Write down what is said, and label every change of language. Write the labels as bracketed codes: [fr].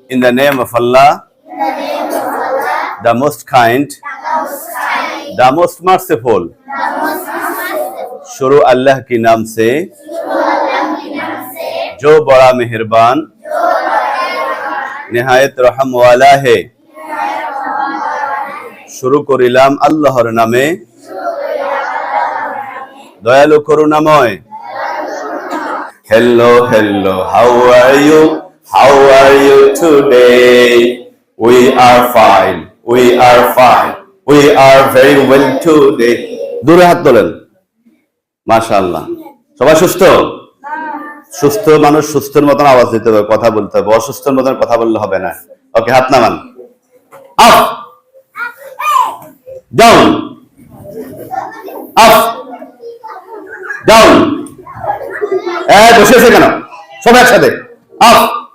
[en] In the name of Allah, the most kind, the most merciful. [hi] शुरू अल्लाह के नाम से जो बड़ा मेहरबान निहायत रहम वाला है। [bn] शुरू करिलाम আল্লাহর নামে দয়ালু করুণাময়। [en] Hello, hello, how are you? How are you today? We are fine, we are fine, we are very well today. [bn] দূরে হাত তোলেন। মাশাআল্লাহ। সবাই সুস্থ? সুস্থ মানুষ সুস্থের মতন আওয়াজ দিতে হবে, কথা বলতে হবে। অসুস্থের মতন কথা বললে হবে না। ওকে, হাত নামান। [en] Up, down, up, down. [bn] বসে আছে কেন? সব একসাথে। আপ।